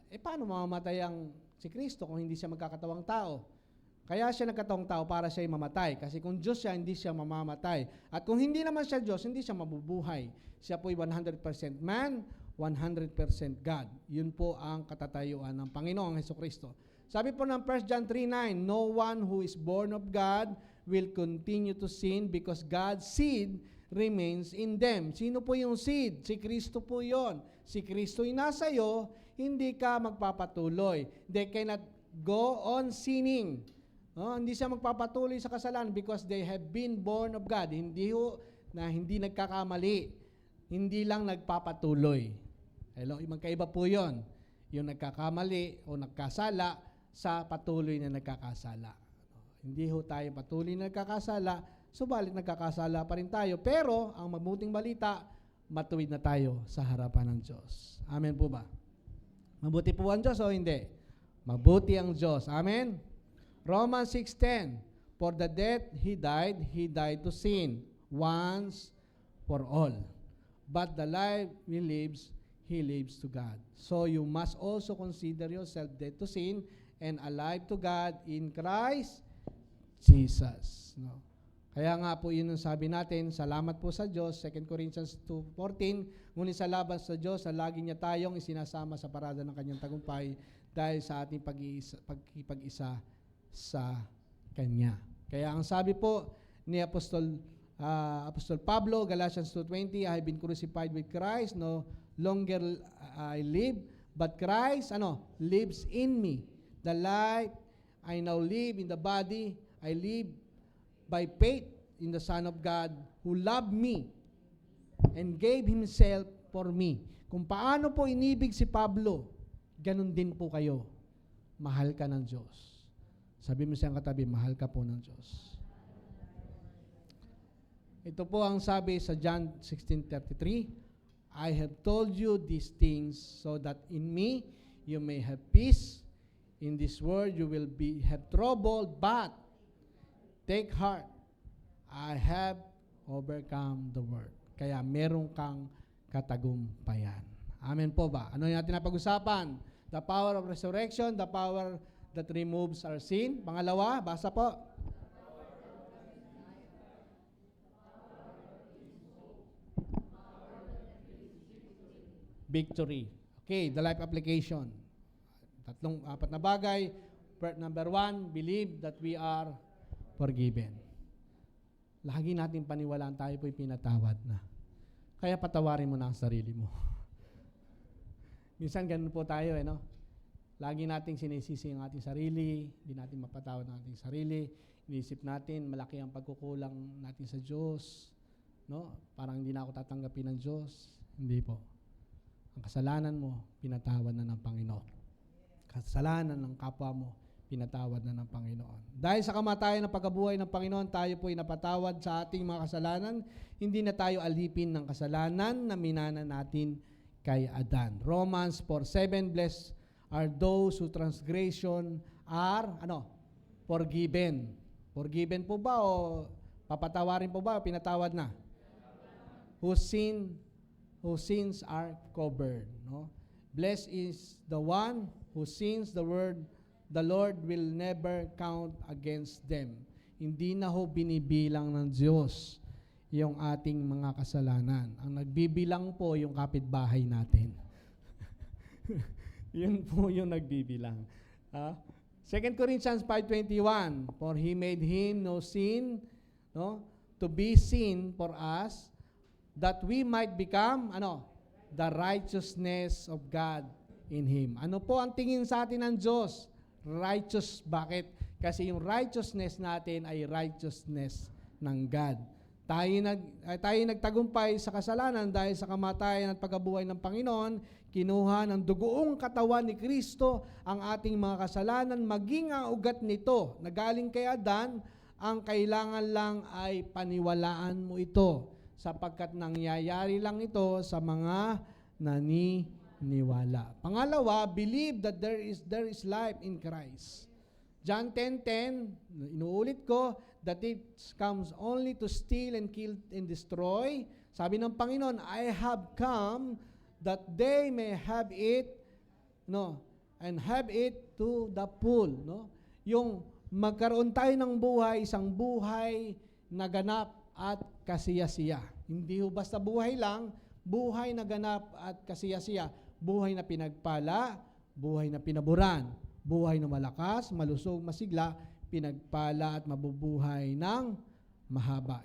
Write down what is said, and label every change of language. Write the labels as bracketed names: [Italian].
[Filipino] Paano mamamatay ang si Kristo kung hindi siya magkakatawang tao? Kaya siya nagkatawang tao para siya mamatay. Kasi kung Diyos siya, hindi siya mamamatay. At kung hindi naman siya Diyos, hindi siya mabubuhay. Siya po'y [English] 100% man, 100% God. [Filipino] Yun po ang katatayuan ng Panginoong Jesucristo. Sabi po ng [English] 1 John 3:9, no one who is born of God will continue to sin because God's seed remains in them. [Filipino] Sino po yung seed? Si Kristo po yon. Si Kristo yung nasa iyo, hindi ka magpapatuloy. [English] They cannot go on sinning. [Filipino] Hindi siya magpapatuloy sa kasalanan [English] because they have been born of God. [Filipino] Hindi nagkakamali. Hindi lang nagpapatuloy. Hello, magkaiba po yon. Yung nagkakamali o nagkasala sa patuloy na nagkakasala. Hindi ho tayo patuloy na nagkakasala, subalit nagkakasala pa rin tayo. Pero, ang mabuting balita, matuwid na tayo sa harapan ng Diyos. Amen po ba? Mabuti po ang Diyos o hindi? Mabuti ang Diyos. Amen? [English] Romans 6:10, for the death He died to sin once for all. But the life He lives to God. So you must also consider yourself dead to sin and alive to God in Christ Jesus. [Filipino] No? Kaya nga po yun ang sabi natin, salamat po sa Diyos, 2 Corinthians 2:14, ngunit sa laban sa Diyos, na lagi niya tayong isinasama sa parada ng kanyang tagumpay dahil sa ating pagkikipag-isa sa Kanya. Kaya ang sabi po ni Apostol Pablo, [English] Galatians 2:20, I have been crucified with Christ, no longer I live, but Christ, lives in me. The life I now live in the body, I live by faith in the Son of God who loved me and gave Himself for me. [Filipino] Kung paano po inibig si Pablo, ganun din po kayo. Mahal ka ng Diyos. Sabi mo siyang katabi, mahal ka po ng Diyos. Ito po ang sabi sa John 16:33, I have told you these things so that in me you may have peace. In this world you will have trouble, but take heart, I have overcome the world. Kaya meron kang katagumpayan. Amen po ba? Ano yung natin napag-usapan? [English] The power of resurrection, the power that removes our sin. [Filipino] Pangalawa, basa po. [English] Victory. Okay, the life application. [Filipino] Apat na bagay. [English] Number 1, believe that we are forgiven. [Filipino] Lagi natin paniwalaan tayo po'y pinatawad na. Kaya patawarin mo na ang sarili mo. Minsan ganun po tayo, no? Lagi nating sinisisi ang ating sarili, hindi natin mapatawad ang ating sarili, iniisip natin, malaki ang pagkukulang natin sa Diyos, no? Parang hindi na ako tatanggapin ng Diyos. Hindi po. Ang kasalanan mo, pinatawad na ng Panginoon. Kasalanan ng kapwa mo, pinatawad na ng Panginoon. Dahil sa kamatayan ng pagkabuhay ng Panginoon, tayo po ay napatawad sa ating mga kasalanan. Hindi na tayo alipin ng kasalanan na minana natin kay Adan. [English] Romans 4:7, blessed are those who transgression are, forgiven. [Filipino] Forgiven po ba o papatawarin po ba o pinatawad na? [English] Whose sins are covered. No? Blessed is the one whose sins the Lord will never count against them. [Filipino] Hindi na ho binibilang ng Diyos yung ating mga kasalanan. Ang nagbibilang po yung kapitbahay natin. Yun po yung nagbibilang. [English] 2 Corinthians 5:21, for He made Him no sin, to be sin for us, that we might become, the righteousness of God in Him. [Filipino] Ano po ang tingin sa atin ng Diyos? Righteous. Bakit? Kasi yung righteousness natin ay righteousness ng God. Tayo nagtagumpay sa kasalanan dahil sa kamatayan at pagkabuhay ng Panginoon, kinuha ng dugoong katawan ni Kristo ang ating mga kasalanan, maging ang ugat nito na galing kay Adan, ang kailangan lang ay paniwalaan mo ito, sapagkat nangyayari lang ito sa mga naniniwala. [English] Pangalawa, believe that there is life in Christ. John 10:10, [Filipino] inuulit ko, [English] that it comes only to steal and kill and destroy. [Filipino] Sabi ng Panginoon, [English] I have come that they may have it, and have it to the full. [Filipino] Yung magkaroon tayo ng buhay, isang buhay na ganap at kasiyasiya. Hindi ho basta buhay lang, buhay na ganap at kasiyasiya. Buhay na pinagpala, buhay na pinaburan, buhay na malakas, malusog, masigla, pinagpala at mabubuhay ng mahaba.